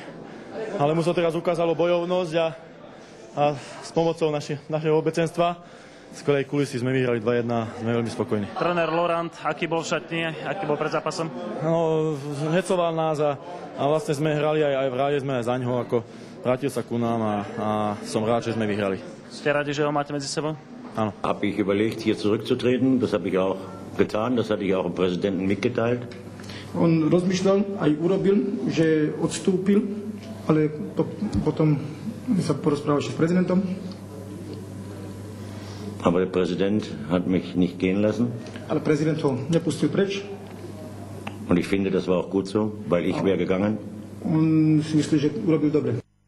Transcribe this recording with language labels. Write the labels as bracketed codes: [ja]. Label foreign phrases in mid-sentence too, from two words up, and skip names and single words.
[sk] Ale mu sa teraz ukázalo bojovnosť a s pomocou našeho obecenstva z kolej kulisy sme vyhrali 2-1 a sme veľmi spokojní. Tréner Lorant, aký bol v šatni, aký bol pred zápasom? No, hecoval nás a vlastne sme hrali aj v ráde sme aj za ňoho, ako vrátil sa ku nám a som rád, že sme vyhrali. Ste radi, že ho máte medzi sebou? Áno. [de] Habe ich überlegt, hier zurückzutreten. Das habe ich auch getan. Das hatte ich auch dem Präsidenten mitgeteilt. [sk] On rozmýšľal, aj urobil, že odstúpil, ale to potom sa porozprával s prezidentom. [de] Aber der Präsident hat mich nicht gehen lassen. [sk] Ale prezident ho nepustil preč. [de] Und ich finde, das war auch gut so, weil ich wäre gegangen. [sk] On si myslí, že urobil dobre.